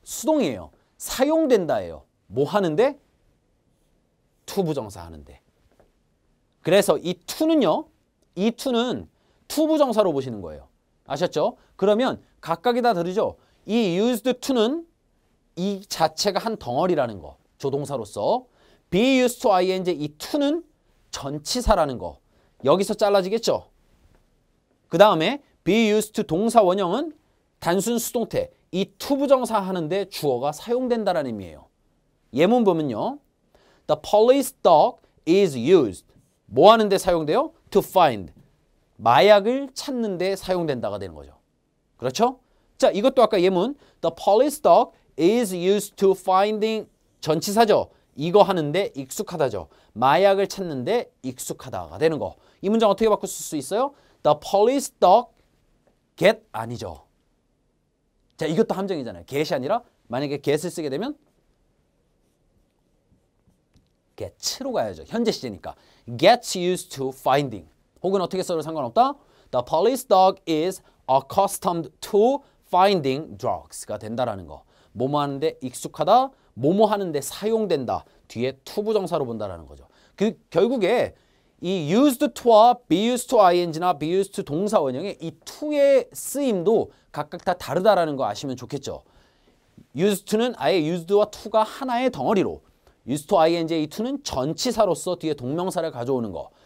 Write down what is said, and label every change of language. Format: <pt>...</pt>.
<ko>수동이에요. 사용된다예요. 뭐 하는데? to 부정사 하는데. 그래서 이 to는요. 이 to는 to 부정사로 보시는 거예요. 아셨죠? 그러면 각각이 다 다르죠? 이 used to는 이 자체가 한 덩어리라는 거. 조동사로서.</ko> <en>be used to ing</en> <ko>이 to는 전치사라는 거. 여기서 잘라지겠죠? 그 다음에 be used to 동사 원형은 단순 수동태. 이 to 부정사 하는데 주어가 사용된다라는 의미예요. 예문 보면요.</ko> <en>The police dog is used.</en> <ko>뭐 하는데 사용돼요?</ko> <en>To find.</en> <ko>마약을 찾는데 사용된다가 되는 거죠. 그렇죠? 자, 이것도 아까 예문.</ko> <en>The police dog is used to finding</en> <ko>전치사죠. 이거 하는데 익숙하다죠. 마약을 찾는데 익숙하다가 되는 거. 이 문장 어떻게 바꿀 수 있어요?</ko> <en>The police dog get</en> <ko>아니죠. 자, 이것도 함정이잖아요. get이 아니라 만약에 get을 쓰게 되면 get로 가야죠. 현재 시제니까.</ko> <en>gets used to finding.</en> <ko>혹은 어떻게 써도 상관없다.</ko> <en>The police dog is accustomed to finding drugs가</en> <ko>된다라는 거. 뭐뭐 하는데 익숙하다. 뭐뭐 하는데 사용된다. 뒤에 to 부정사로 본다라는 거죠. 그 결국에 이 used to와 be used to ing나 be used to 동사 원형의 이 to의 쓰임도 각각 다 다르다라는 거 아시면 좋겠죠. used to는 아예 used와 to가 하나의 덩어리로,</ko> <en>used to ing</en> <ko>이 to는 전치사로서 뒤에 동명사를 가져오는 거.</ko>